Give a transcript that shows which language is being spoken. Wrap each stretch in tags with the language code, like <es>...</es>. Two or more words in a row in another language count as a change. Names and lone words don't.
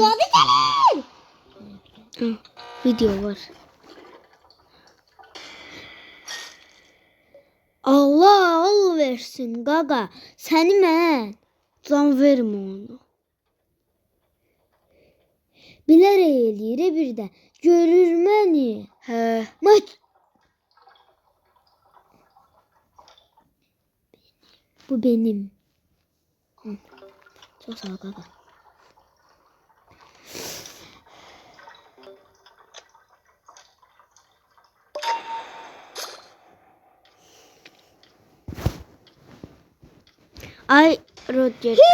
<az>Zadı gel. Video var. Allah al versin qaqa. Səni mən Can verme onu. bilərək eləyir bir də. Görür məni. He.</az> <tr>Maç. Bu benim. Çok sağ ol qaqa.</tr> <az>Ay Roger.</az>